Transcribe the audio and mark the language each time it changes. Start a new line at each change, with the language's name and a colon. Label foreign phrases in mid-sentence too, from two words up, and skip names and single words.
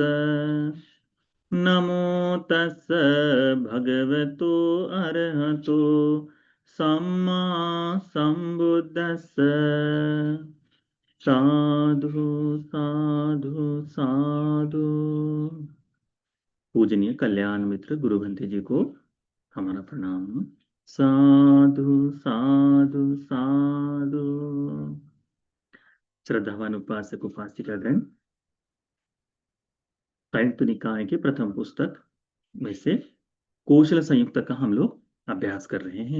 Pali: नमो तस् भगवतो अरहतो सम्मा सम्बुद्धस्स। साधु साधु साधु।
Hindi: पूजनीय कल्याण मित्र गुरु भंते जी को हमारा प्रणाम।
Pali: साधु साधु साधु।
Hindi: श्रद्धावान उपासक उपासिकागण, संयुक्त निकाय के प्रथम पुस्तक में से कौशल संयुक्त का हम लोग अभ्यास कर रहे हैं।